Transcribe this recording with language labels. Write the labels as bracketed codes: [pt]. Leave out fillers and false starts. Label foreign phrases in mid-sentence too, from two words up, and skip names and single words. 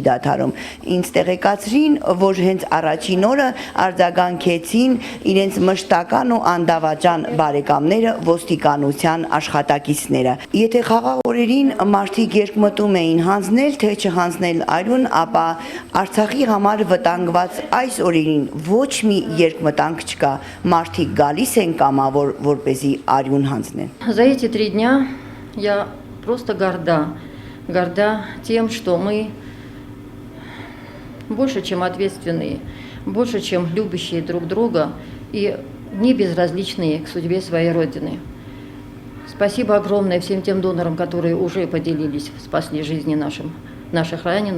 [hy] դադարում։ Ինձ տեղեկացրին, որ հենց առաջին օրը արձագանքեցին իրենց մշտական ու անդավաճան բարեկամները, ոստիկանության աշխատակիցները։ Եթե խաղաղ օրերին մարդիկ երկմտում էին հանձնել, թե չհանձնել արյուն, ապա Արցախի համար վտանգված այս օրերին ոչ մի երկմտանք չկա, մարդիկ գալիս են կամավոր, որպեսզի արյուն հանձնեն։ [ru] За эти 3 дня я просто горда тем, что мы больше, чем ответственные, больше, чем любящие друг друга и не безразличные к судьбе своей Родины. Спасибо огромное всем тем донорам, которые уже поделились, спасли жизни наших раненых.